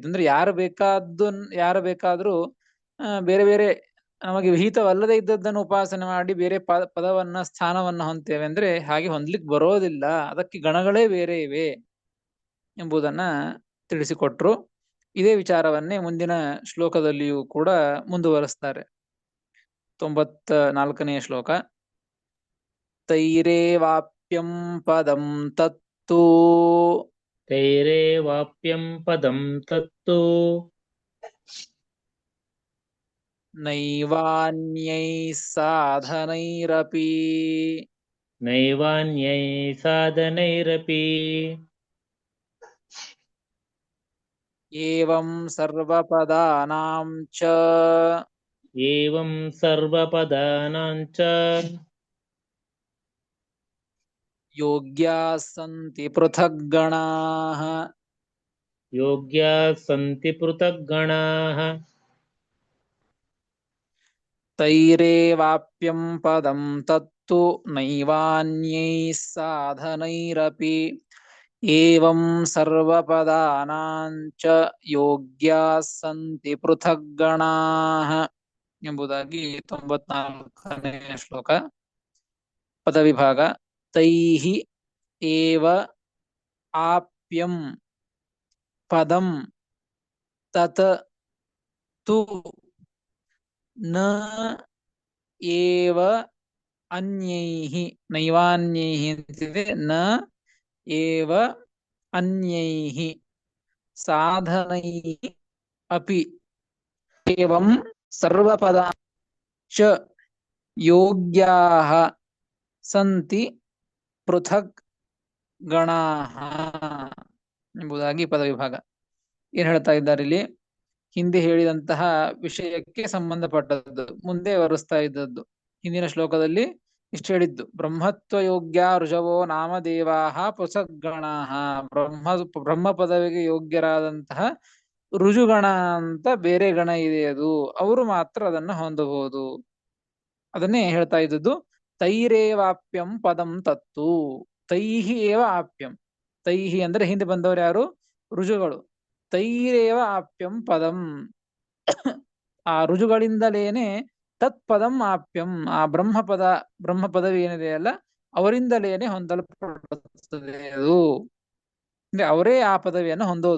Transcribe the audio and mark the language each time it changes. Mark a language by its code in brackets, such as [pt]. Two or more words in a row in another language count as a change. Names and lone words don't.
[kn] ಅಂದ್ರೆ ಯಾರು ಬೇಕಾದ್ರೂ ಬೇರೆ ಬೇರೆ ನಮಗೆ ವಿಹಿತವಲ್ಲದೆ ಇದ್ದದ್ದನ್ನು ಉಪಾಸನೆ ಮಾಡಿ ಬೇರೆ ಪದವನ್ನ ಸ್ಥಾನವನ್ನ ಹೊಂದ್ತೇವೆ ಅಂದ್ರೆ ಹಾಗೆ ಹೊಂದ್ಲಿಕ್ಕೆ ಬರೋದಿಲ್ಲ. ಅದಕ್ಕೆ ಗಣಗಳೇ ಬೇರೆ ಇವೆ ಎಂಬುದನ್ನ ತಿಳಿಸಿಕೊಟ್ರು. ಇದೇ ವಿಚಾರವನ್ನೇ ಮುಂದಿನ ಶ್ಲೋಕದಲ್ಲಿಯೂ ಕೂಡ ಮುಂದುವರಿಸ್ತಾರೆ. 94ನೇ ಶ್ಲೋಕ. [sa] ತೈರೇವಾಪ್ಯಂ ಪದಂ ತತ್ತು ತೈರೇವಾಪ್ಯಂ ಪದಂ ತತ್ತು ನೈವಾನ್ಯೈ ಸಾಧನೈರಪಿ ನೈವಾನ್ಯೈ ಸಾಧನೈರಪಿ ಏವಂ ಸರ್ವಪದಾನಾಂ ಚ ಏವಂ ಸರ್ವಪದಾನಾಂ ಚ ಯೋಗ್ಯಾಃ ಸಂತಿ ಪೃಥಗ್ ಗಣಾಃ ಯೋಗ್ಯಾಃ ಸಂತಿ ಪೃಥಗ್ ಗಣಾಃ ತೈರೇವಾಪ್ಯಂ ಪದಂ ತತ್ತು ನೈವಾನ್ಯೈ ಸಾಧನೈರಪಿ ಏವಂ ಸರ್ವಪದಾನಾಂ ಚ ಯೋಗ್ಯಾಃ ಸಂತಿ ಪೃಥಗ್ ಗಣಾಃ [kn] ಎಂಬುದಾಗಿ 94ನೇ ಶ್ಲೋಕ. ಪದವಿಭಾಗ. [sa] ತೈಹಿ ಏವ ಆಪ್ಯಂ ಪದಂ ತತ್ ತು ನ ಏವ ಅನ್ಯೈಃ, ನೈವಾನ್ಯೈಃ ಅಂತಿದೆ, ನ ಏವ ಅನ್ಯೈಃ ಸಾಧನೈಃ ಅಪಿ ಏವಂ ಸರ್ವಪದ ಚ ಯೋಗ್ಯಾಃ ಸಂತಿ ಪೃಥಕ್ ಗಣಾಃ [kn] ಎಂಬುದಾಗಿ ಪದವಿಭಾಗ. ಏನ್ ಹೇಳ್ತಾ ಇದ್ದಾರೆ ಇಲ್ಲಿ? ಹಿಂದೆ ಹೇಳಿದಂತಹ ವಿಷಯಕ್ಕೆ ಸಂಬಂಧಪಟ್ಟದ್ದು ಮುಂದೆ ವರಿಸ್ತಾ ಇದ್ದದ್ದು. ಹಿಂದಿನ ಶ್ಲೋಕದಲ್ಲಿ ಇಷ್ಟು ಹೇಳಿದ್ದು, [sa] ಬ್ರಹ್ಮತ್ವ ಯೋಗ್ಯ ಋಷಭೋ ನಾಮದೇವಾಹ ಪೃಥಗ್ ಗಣಾಃ, [kn] ಬ್ರಹ್ಮ ಪದವಿಗೆ ಯೋಗ್ಯರಾದಂತಹ ಋಜುಗಣ ಅಂತ ಬೇರೆ ಗಣ ಇದೆ, ಅದು ಅವರು ಮಾತ್ರ ಅದನ್ನ ಹೊಂದಬಹುದು. ಅದನ್ನೇ ಹೇಳ್ತಾ ಇದ್ದದ್ದು. [sa] ತೈರೇವಾಪ್ಯಂ ಪದಂ ತತ್ತು, ತೈಹಿ ಏವ ಆಪ್ಯಂ. [kn] ತೈಹಿ ಅಂದ್ರೆ ಹಿಂದೆ ಬಂದವರು ಯಾರು? ಋಜುಗಳು. [sa] ತೈರೇವ ಆಪ್ಯಂ ಪದಂ, [kn] ಆ ಋಜುಗಳಿಂದಲೇನೆ [sa] ತತ್ಪದಂ ಆಪ್ಯಂ, [kn] ಆ ಬ್ರಹ್ಮ ಪದವಿ ಏನಿದೆ ಅಲ್ಲ ಅವರಿಂದಲೇನೆ ಹೊಂದಲ್ಪಡುತ್ತದೆ ಅದು. ಅಂದ್ರೆ ಅವರೇ ಆ ಪದವಿಯನ್ನು ಹೊಂದೋದು.